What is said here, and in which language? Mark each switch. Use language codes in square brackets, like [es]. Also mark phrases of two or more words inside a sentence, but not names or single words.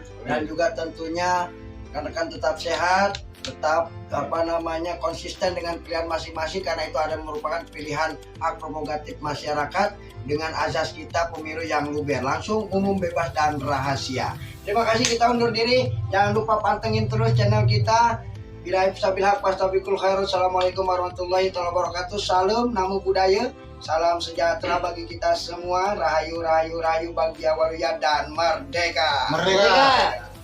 [id] Dan juga tentunya rekan-rekan tetap sehat, tetap konsisten dengan pilihan masing-masing, karena itu ada merupakan pilihan hak prerogatif masyarakat dengan azas kita pemilu yang luber, langsung, umum, bebas, dan rahasia. Terima kasih, kita undur diri. Jangan lupa pantengin terus channel kita. [ar] بلا سبيل الحق فاستبقوا الخيرات. السلام عليكم ورحمة الله وبركاته. [id] Salam, namo budaya. Salam sejahtera bagi kita semua. Rahayu, rahayu, rahayu, [su] Bagja Waluya, [id] dan merdeka. Merdeka.